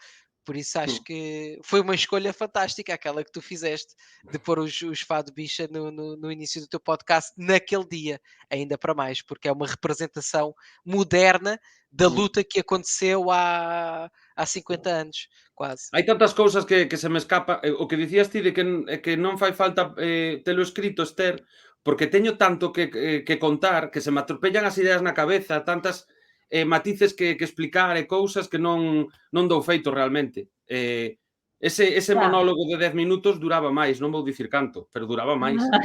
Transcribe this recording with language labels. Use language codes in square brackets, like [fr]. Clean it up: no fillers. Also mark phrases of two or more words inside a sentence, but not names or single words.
[pt] Por isso acho que foi uma escolha fantástica aquela que tu fizeste de pôr os Fado Bicha no início do teu podcast naquele dia, ainda para mais, porque é uma representação moderna da luta que aconteceu há 50 anos, quase. [gl] Hai tantas cousas que se me escapa. O que dicías ti de que non fai falta telo escrito, Esther, porque teño tanto que contar, que se me atropellan as ideas na cabeza, tantas matices que explicar e cousas que non dou feito realmente. Ese monólogo de 10 minutos duraba máis, non vou dicir canto, pero duraba máis.